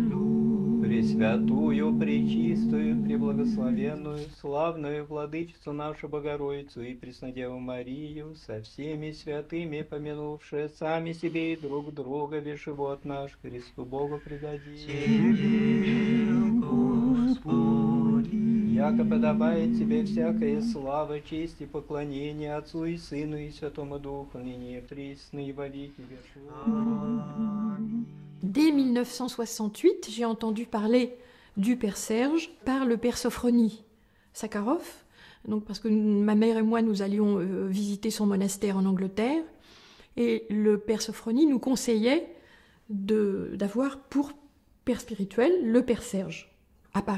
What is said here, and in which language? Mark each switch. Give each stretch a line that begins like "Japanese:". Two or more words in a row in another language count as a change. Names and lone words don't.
Church Slavic: Пресвятую, пречистую, преблагословенную, славную Владычицу нашу Богородицу и Преснодеву Марию, со всеми святыми, помянувшие сами себе и друг друга, весь живот наш Христу Богу предадим. Тебе, Господи, яко подобает тебе всякая слава, честь и поклонение Отцу и Сыну и Святому Духу, ныне и присно и во веки веков.
French: Dès 1968, j'ai entendu parler du Père Serge par le Père Sophronie Sakharov, donc parce que ma mère et moi, nous allions visiter son monastère en Angleterre, et le Père Sophronie nous conseillait d'avoir pour Père spirituel le Père Serge à Paris.